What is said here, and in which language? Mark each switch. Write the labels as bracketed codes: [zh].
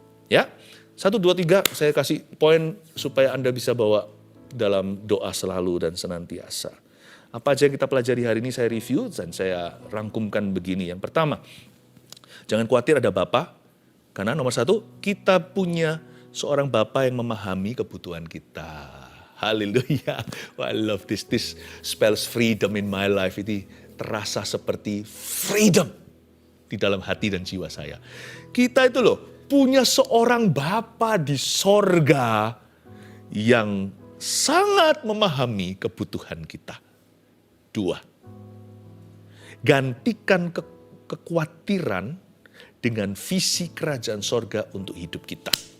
[id] Ya, 1, 2, 3 saya kasih poin supaya Anda bisa bawa dalam doa selalu dan senantiasa. Apa aja yang kita pelajari hari ini saya review dan saya rangkumkan begini. Yang pertama, jangan khawatir ada Bapa. Karena nomor 1, kita punya seorang Bapa yang memahami kebutuhan kita. [en] Haleluya. Oh, I love this. This spells freedom in my life. [id] Ini terasa seperti freedom di dalam hati dan jiwa saya. Kita itu loh punya seorang Bapa di sorga yang sangat memahami kebutuhan kita. 2. Gantikan kekhawatiran dengan visi kerajaan sorga untuk hidup kita.